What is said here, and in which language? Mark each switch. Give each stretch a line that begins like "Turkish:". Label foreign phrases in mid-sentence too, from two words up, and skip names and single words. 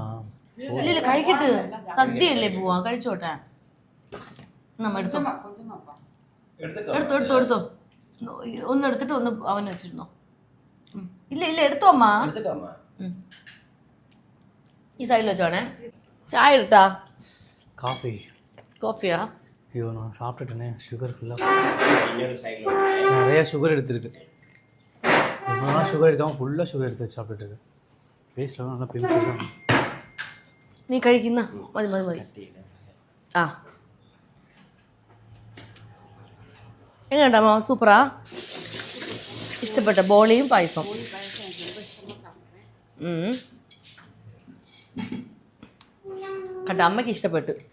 Malayalam: ഇല്ല കഴിക്കട്ട്, സദ്യയല്ലേ പോവാ, കഴിച്ചോട്ടെ. നമ്മ എടുത്തോ എടുത്തോ ഒന്ന് എടുത്തിട്ട് ഒന്ന് അവന് വെച്ചിരുന്നോ. ഇല്ല എടുത്തോ അമ്മ. ഈ സൈഡിൽ വെച്ചോണേ. ചായ എടുത്താ?
Tamil: காஃபியா? ஐயோ நான் சாப்பிட்டுட்டேனே, சுகர் ஃபுல்லாக நிறையா சுகர் எடுத்துருக்கு. ரொம்ப நாள் சுகர் எடுக்காமல் ஃபுல்லாக சுகர் எடுத்து சாப்பிட்டுட்டு ஃபேஸ்லாம் நல்லா பிம்பிள் தான்.
Malayalam: നീ കഴിക്കുന്ന മതി. ആ എങ്ങനെയുണ്ടാ സൂപ്പറാ? ഇഷ്ടപ്പെട്ട ബോളിയും പായസം? കണ്ട അമ്മയ്ക്ക് ഇഷ്ടപ്പെട്ടു.